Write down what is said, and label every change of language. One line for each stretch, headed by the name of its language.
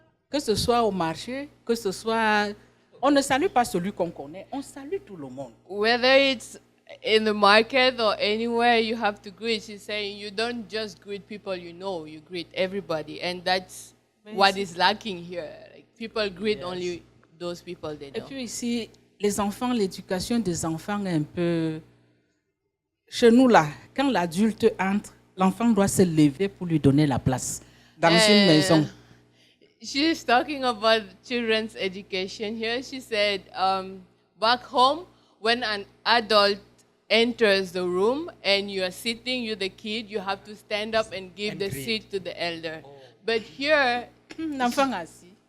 French: Que ce soit au marché, que ce soit, on ne salue pas celui qu'on connaît, on salue tout le monde.
English: Whether it's in the market or anywhere, you have to greet. She's saying you don't just greet people you know, you greet everybody, and that's what is lacking here. Like, people greet only those people they
French: Et
English: know.
French: puis ici, les enfants, l'éducation des enfants est un peu... Chez nous là, quand l'adulte entre, l'enfant doit se lever pour lui donner la place dans une maison.
English: She's talking about children's education here. She said, back home, when an adult enters the room and you are sitting, you're the kid, you have to stand up and give the seat to the elder. But here,
French: L'enfant assis.